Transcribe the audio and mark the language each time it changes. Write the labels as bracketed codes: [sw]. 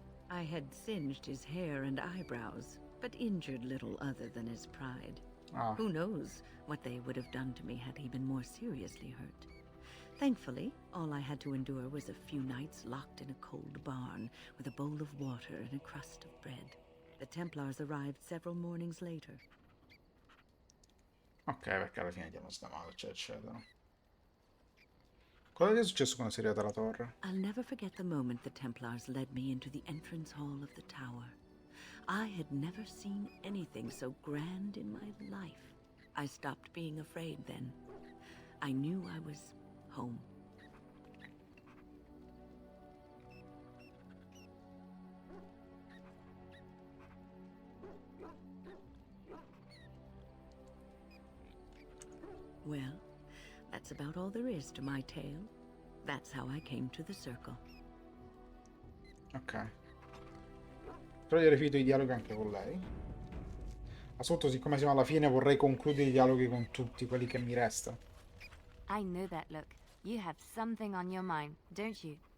[en] I had singed his hair and eyebrows, but injured little other than his pride. Who knows what they would have done to me had he been more seriously hurt. Thankfully, all I had to endure was a few nights locked in a cold barn with a bowl of water and a crust of bread. The Templars arrived several mornings later. [it] Ok, perché alla fine andiamo sdamato, eccetera. Cosa è successo quando sei arrivato alla torre? [en] I'll never forget the moment the Templars led me into the entrance hall of the tower. I had never seen anything so grand in my life. I stopped being afraid then. I knew I was home. Well, that's about all there is to my tale. That's how I came to the Circle. Ok. [it] Però io ho finito i dialoghi anche con lei. Ma sotto, siccome siamo alla fine, vorrei concludere i dialoghi con tutti quelli che mi restano. [en] I know that look. You have something on your mind, don't you?